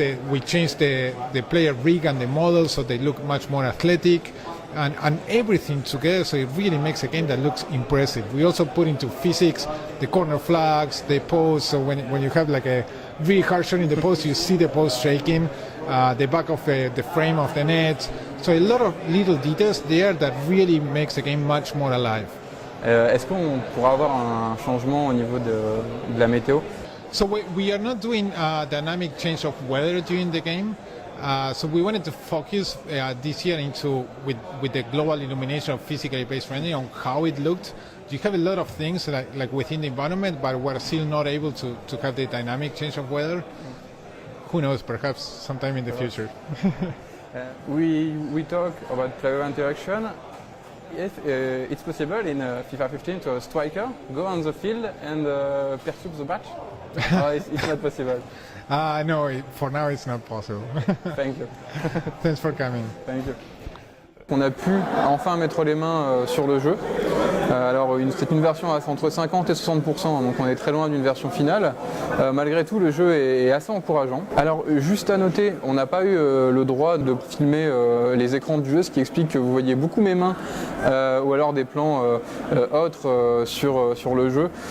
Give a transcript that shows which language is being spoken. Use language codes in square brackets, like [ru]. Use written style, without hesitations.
[en] We changed the player rig and the model so they look much more athletic, and everything together, so it really makes a game that looks impressive. We also put into physics the corner flags, the post, so when you have like a really hard shot in the post, you see the post shaking, the back of the frame of the net. So a lot of little details there that really makes the game much more alive. [fr] Est-ce qu'on pourra avoir un changement au niveau de la météo? [en] So we are not doing dynamic change of weather during the game. So we wanted to focus this year with the global illumination of physically based rendering on how it looked. You have a lot of things like within the environment, but we're still not able to have the dynamic change of weather. Who knows, perhaps sometime in the future. We talk about player interaction. If it's possible in FIFA 15 to a striker go on the field and perturb the match? It's not possible. No, for now it's not possible. Thank you. Thanks for coming. Thank you. [fr] On a pu enfin mettre les mains sur le jeu. Alors c'est une version entre 50 et 60%, donc on est très loin d'une version finale. Malgré tout, le jeu est assez encourageant. Alors juste à noter, on n'a pas eu le droit de filmer les écrans du jeu, ce qui explique que vous voyez beaucoup mes mains ou alors des plans autres sur le jeu.